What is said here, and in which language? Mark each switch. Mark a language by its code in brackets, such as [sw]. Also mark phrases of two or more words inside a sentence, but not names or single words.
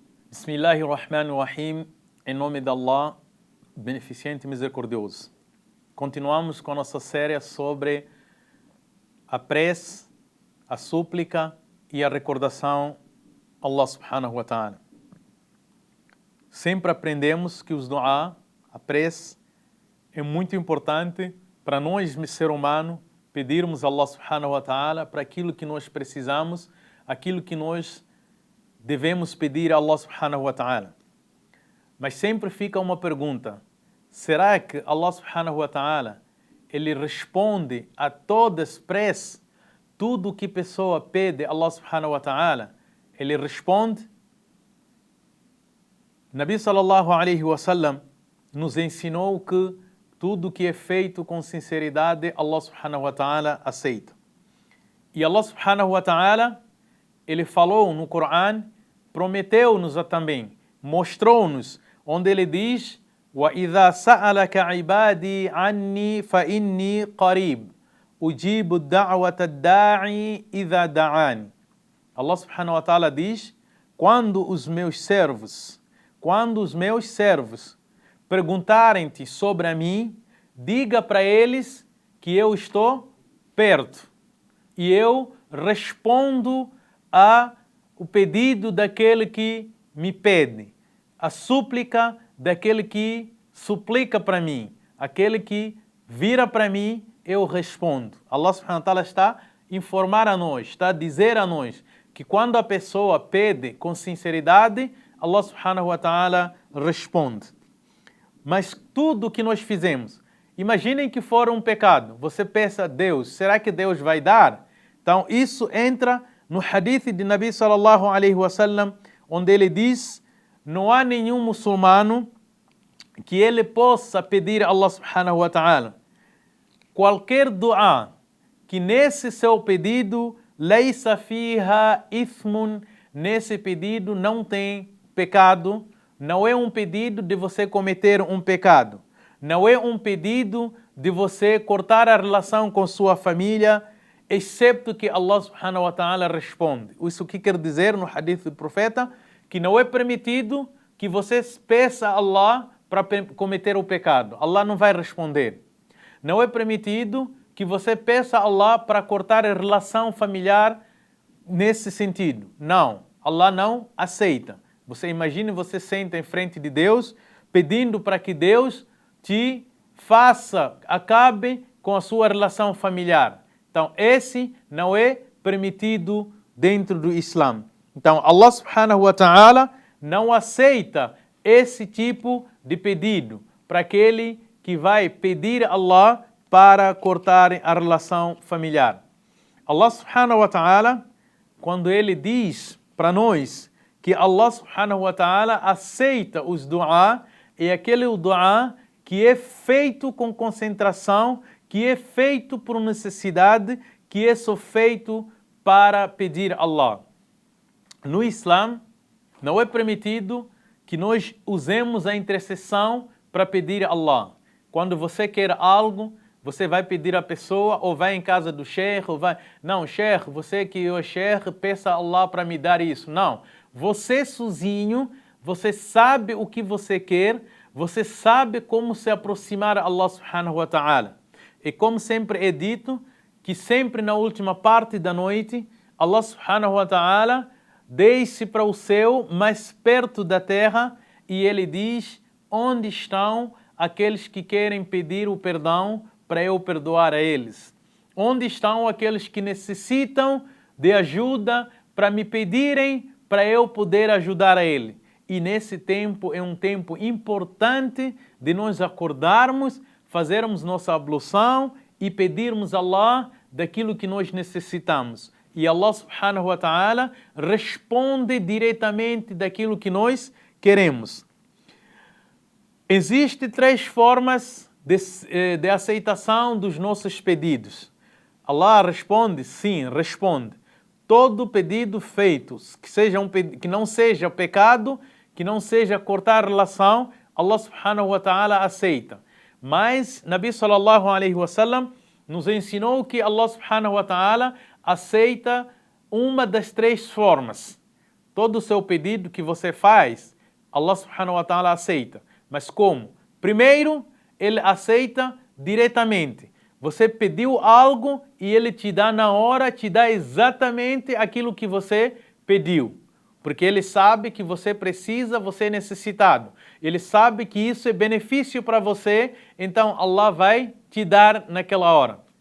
[ar] بسم الله الرحمن الرحيم, [pt] em nome de Allah, beneficente e misericordioso. Continuamos com a nossa série sobre a prece, a súplica e a recordação a [ar] الله سبحانه وتعالى. [pt] Sempre aprendemos que os dua, a prece, é muito importante para nós, ser humano, pedirmos a [ar] الله سبحانه وتعالى [pt] para aquilo que nós precisamos, aquilo que nós devemos pedir a [ar] الله سبحانه وتعالى. [pt] Mas sempre fica uma pergunta: será que [ar] الله سبحانه وتعالى [pt] ele responde a todas as preces? Tudo que a pessoa pede a [ar] الله سبحانه وتعالى, [pt] ele responde? [ar] نبي صلى الله عليه وسلم [pt] nos ensinou que tudo que é feito com sinceridade, [ar] الله سبحانه وتعالى aceita. E الله سبحانه وتعالى, [pt] ele falou no Coran, prometeu-nos também, mostrou-nos, onde ele diz: [ar] وَإِذَا سَأَلَكَ عِبَادِي عَنِّي فَإِنِّي قَرِيبٌ أُجِيبُ الدَّعْوَةَ الدَّاعِي إِذَا دَعَانِ. الله سبحانه وتعالى [pt] diz: quando os meus servos perguntarem-te sobre a mim, diga para eles que eu estou perto e eu respondo o pedido daquele que me pede, a súplica daquele que suplica para mim, aquele que vira para mim, eu respondo. [ar] الله سبحانه وتعالى [pt] está a informar a nós, está a dizer a nós que quando a pessoa pede com sinceridade, [ar] الله سبحانه وتعالى responde. [pt] Mas tudo que nós fizemos, imaginem que for um pecado, você pensa: Deus, será que Deus vai dar? Então isso entra no hadith de [ar] نبي صلى الله عليه وسلم, [pt] onde ele diz: não há nenhum muçulmano que ele possa pedir a [ar] الله سبحانه وتعالى [pt] qualquer dua que nesse seu pedido [ar] ليس فيها إثم, [pt] nesse pedido não tem pecado, não é um pedido de você cometer um pecado, não é um pedido de você cortar a relação com sua família, excepto que [ar] الله سبحانه وتعالى [pt] responde. Isso que quer dizer no hadith do profeta? Que não é permitido que você peça a Allah para cometer o pecado. Allah não vai responder. Não é permitido que você peça a Allah para cortar a relação familiar nesse sentido. Não, Allah não aceita. Você imagine, você senta em frente de Deus, pedindo para que Deus te acabe com a sua relação familiar. Então, esse não é permitido dentro do Islã. Então, [ar] الله سبحانه وتعالى [pt] não aceita esse tipo de pedido para aquele que vai pedir a Allah para cortar a relação familiar. [ar] الله سبحانه وتعالى, [pt] quando ele diz para nós que [ar] الله سبحانه وتعالى [pt] aceita os dua, é aquele dua que é feito com concentração, que é feito por necessidade, que é só feito para pedir a Allah. No Islã, não é permitido que nós usemos a intercessão para pedir a Allah. Quando você quer algo, você vai pedir a pessoa, ou vai em casa do sheikh, ou vai... Não, sheikh, você que é o sheikh, peça a Allah para me dar isso. Não, você sozinho, você sabe o que você quer, você sabe como se aproximar a [ar] الله سبحانه وتعالى. [pt] E como sempre é dito, que sempre na última parte da noite, [ar] الله سبحانه وتعالى [pt] desce para o céu, mais perto da terra, e ele diz: onde estão aqueles que querem pedir o perdão para eu perdoar a eles? Onde estão aqueles que necessitam de ajuda para me pedirem para eu poder ajudar a ele? E nesse tempo é um tempo importante de nós acordarmos, fazermos nossa ablução e pedirmos a Allah daquilo que nós necessitamos. E [ar] الله سبحانه وتعالى [pt] responde diretamente daquilo que nós queremos. Existem 3 formas de aceitação dos nossos pedidos. Allah responde? Sim, responde. Todo pedido feito, que não seja pecado, que não seja cortar a relação, [ar] الله سبحانه وتعالى aceita. [pt] Mas [ar] نبي صلى الله عليه وسلم [pt] nos ensinou que [ar] الله سبحانه وتعالى [pt] aceita uma das 3 formas. todo o seu pedido que você faz, [ar] الله سبحانه وتعالى [pt] aceita. Mas como? Primeiro, Ele aceita diretamente. Você pediu algo e Ele te dá na hora, te dá exatamente aquilo que você pediu. Porque Ele sabe que você precisa, você é necessitado. Ele sabe que isso é benefício para você, então Allah vai te dar naquela hora.